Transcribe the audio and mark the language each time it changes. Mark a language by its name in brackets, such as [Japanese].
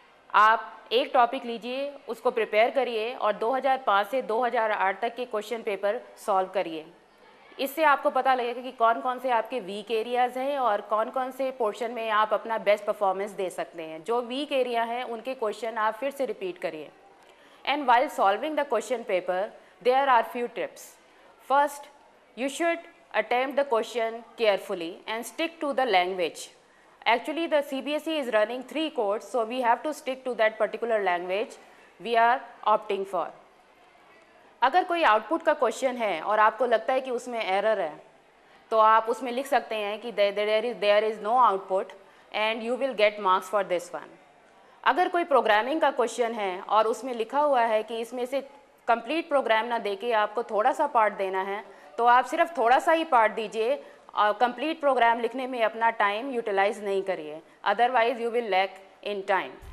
[Hindi] आप एक टॉपिक लीजिए, उसको प्रिपेयर करिए और 2005 से 2008 तक के क्वेश्चन पेपर सॉल्व करिए। इससे आपको पता लगेगा कि कौन कौन से आपके वीक एरियाज़ हैं और कौन कौन से पोर्शन में आप अपना बेस्ट परफॉर्मेंस दे सकते हैं। जो वीक एरिया हैं उनके क्वेश्चन आप फिर से रिपीट करिए। [English] And while solving the question paper there are few tips. First, you should attempt the question carefully and stick to the language. Actually, the CBSE is running 3 codes, so we have to stick to that particular language we are opting for. [Hindi] अगर कोई output का question है और आपको लगता है कि उसमें एरर है तो आप उसमें लिख सकते हैं कि [English] There is no output and you will get marks for this one. [Hindi] अगर कोई प्रोग्रामिंग का क्वेश्चन है और उसमें लिखा हुआ है कि इसमें से कंप्लीट प्रोग्राम ना देके आपको थोड़ा सा पार्ट देना है तो आप सिर्फ थोड़ा सा ही पार्ट दीजिए और कंप्लीट प्रोग्राम लिखने में अपना टाइम यूटिलाइज नहीं करिए, [English] Otherwise you will lack in time.